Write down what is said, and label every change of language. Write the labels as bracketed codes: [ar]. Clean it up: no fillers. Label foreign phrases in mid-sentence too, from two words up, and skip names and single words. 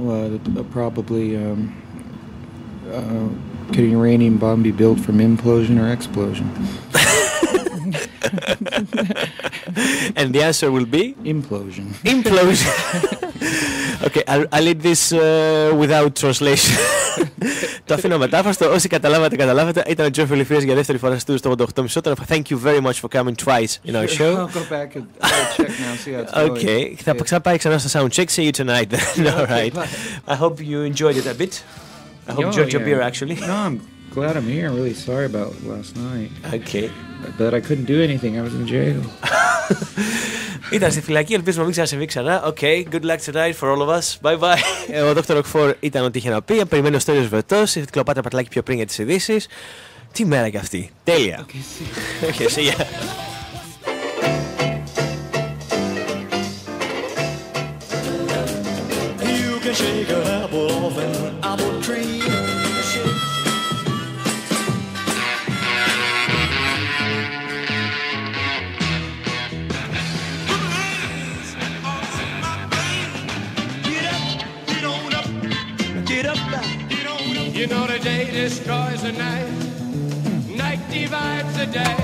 [en] Probably could an uranium bomb be built from implosion or explosion? And the answer will be? Implosion. Implosion. Okay, I'll leave this without translation. [el] Το αφήνω μετάφραστο. Όσοι καταλάβατε. Ήταν ο Τζο Φιλιφίας για δεύτερη φορά στο 88,5. [en] Thank you very much for coming twice in our show. I'll go back and check now, see how it's going. Okay, [el] θα ξαναπάει ξανά στο [en] sound check. See you tonight then. All right. I hope you enjoyed it a bit. I hope you enjoyed your beer actually. No, I'm glad I'm here. I'm really sorry about last night. Okay. But I couldn't do anything. I was in jail. [el] Ήταν στη φυλακή, ελπίζουμε μην ξανασυμβεί ξανά. [en] Okay, good luck tonight for all of us. Bye bye. [el] Ο Dr. Rockfour ήταν ό,τι είχε να πει. Περιμένει ο Στέλιος Βετός. Η Κλεοπάτρα Πατλάκη πιο πριν για τις ειδήσεις. Τι μέρα κι αυτή. Τέλεια. [en] Okay, see ya. You can shake an apple off an apple tree. You know the day destroys the night, night divides the day.